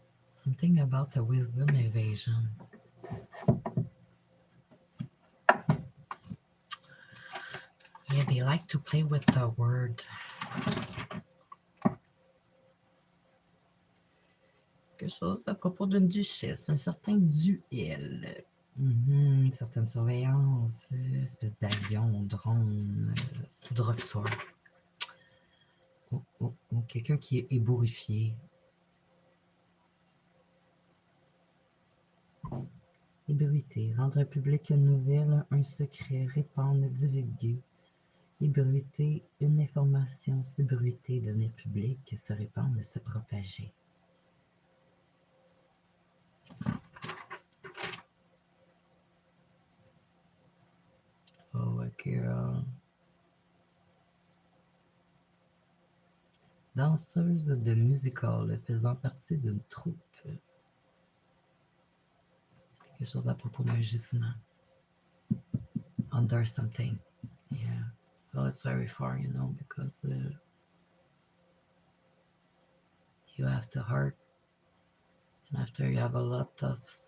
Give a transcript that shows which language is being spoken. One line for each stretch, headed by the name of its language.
English: Something about a wisdom evasion. Yeah, they like to play with the word.
French: Quelque chose à propos d'une duchesse, un certain duel. Une certaine surveillance, espèce d'avion, drone, drugstore. Oh, quelqu'un qui est ébourifié. Ébruité, rendre public une nouvelle, un secret, répandre, divulguer. Ébruité, une information, s'ébruiter, devenir public, se répandre, se propager.
English: Oh, a girl.
French: Danseuse de musical faisant partie d'une troupe. Quelque chose à propos d'un gisement.
English: Under something. Yeah. Well, it's very far, you know, because you have to hurt. And after you have a lot of...